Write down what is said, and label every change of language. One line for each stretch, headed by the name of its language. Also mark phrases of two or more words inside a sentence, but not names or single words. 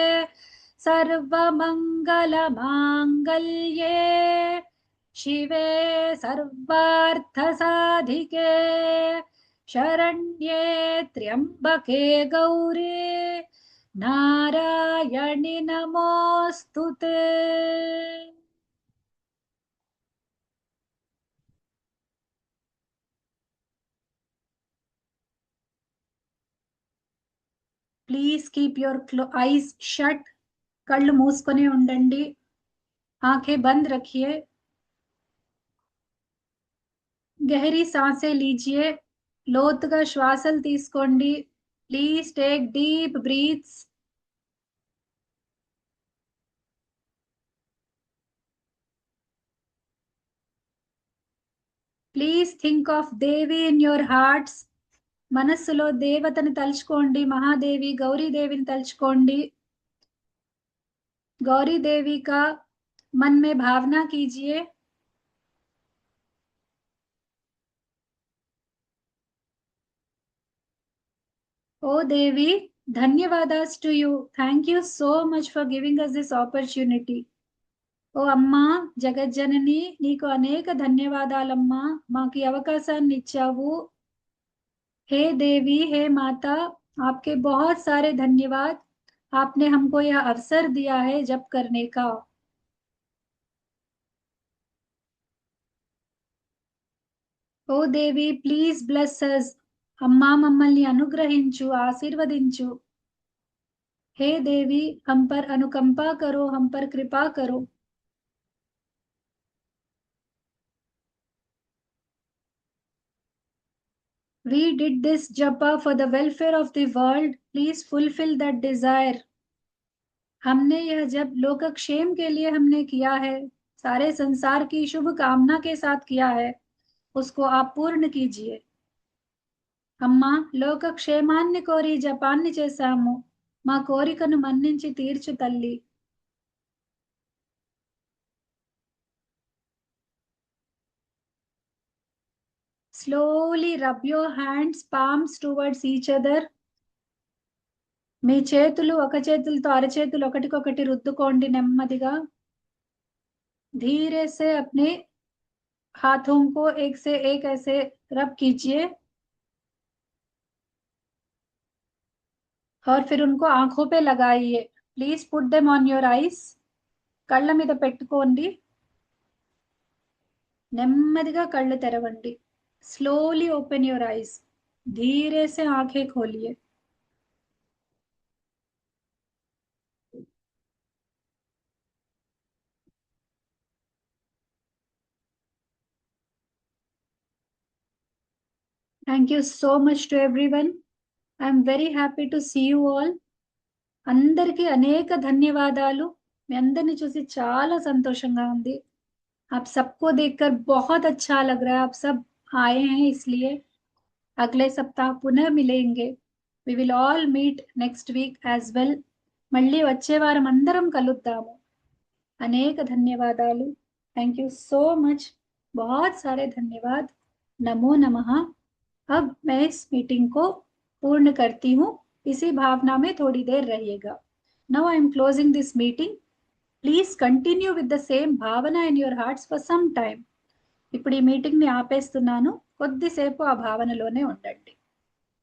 Sanskrit: सर्वमङ्गलमाङ्गल्ये शिवे सर्वार्थसाधिके शरण्ये त्र्यंबके गौरी नारायणि नमोऽस्तुते।
English: please keep your eyes shut
Telugu: కళ్ళు మూసుకొని ఉండండి
Hindi: आंखें बंद रखिए गहरी सांसें लीजिए
Telugu: లోతుగా శ్వాసలు తీసుకోండి
English: please take deep breaths please think of Devi in your hearts
Telugu: మనస్సులో దేవతని తలుచుకోండి మహాదేవి గౌరీదేవిని తలుచుకోండి
Hindi: गौरी देवी का मन में भावना कीजिए ओ देवी धन्यवादास
English: to you thank you so much for giving us this opportunity
Telugu: ఓ అమ్మా జగజ్జనని నీకు అనేక ధన్యవాదాలమ్మా మాకు ఈ అవకాశాన్ని ఇచ్చావు
Hindi: हे देवी हे माता आपके बहुत सारे धन्यवाद आपने हमको यह अवसर दिया है जप करने का
Telugu: ఓ దేవి
English: please bless us
Telugu: అమ్మా మమ్మల్ని అనుగ్రహించు ఆశీర్వదించు
Hindi: हे देवी हम पर अनुकंपा करो हम पर कृपा करो
English: We did this japa for the welfare of the world. Please fulfill that desire.
Hindi: हमने यह जब लोकक्षेम के लिए हमने किया है, सारे संसार की शुभ कामना के साथ किया है, उसको आप पूर्ण कीजिए.
Telugu: అమ్మా లోకక్షేమాన్ని కోరి జపాన్ని చేశాము, మా కోరికను మన్నించి తీర్చు తల్లి.
English: Slowly rub your hands, palms towards each other.
Telugu: మీ చేతులు ఒక చేతులతో అరచేతులు ఒకటికొకటి రుద్దుకోండి నెమ్మదిగా.
Hindi: धीरे से अपने हाथों को एक से एक ऐसे रब कीजिए और फिर उनको आंखों पे लगाइए.
English: please put them on your eyes.
Telugu: కళ్ళ మీద పెట్టుకోండి. నెమ్మదిగా కళ్ళు తెరవండి.
English: slowly open your eyes.
Hindi: धीरे से आंखें खोलिए.
English: Thank you so much to everyone. I am very happy to see you all.
Telugu: అందరికీ అనేక ధన్యవాదాలు. మీ అందరిని చూసి చాలా సంతోషంగా ఉంది.
Hindi: आप सबको देखकर बहुत अच्छा लग रहा है. आप सब आए हैं इसलिए. अगले सप्ताह पुनः मिलेंगे.
English: We will all meet next week as well.
Telugu: మళ్ళీ వచ్చే వారం అందరం కలుద్దాము. అనేక ధన్యవాదాలు.
English: thank you so much.
Hindi: बहुत सारे धन्यवाद.
Sanskrit: नमो नमः.
Hindi: अब मैं इस मीटिंग को पूर्ण करती हूँ. इसी भावना में थोड़ी देर रहिएगा.
English: Now I am closing this meeting. Please continue with the same bhavana in your hearts for some time.
Telugu: ఇప్పుడు ఈ మీటింగ్ ని ఆపేస్తున్నాను. కొద్దిసేపు ఆ భావనలోనే ఉండండి.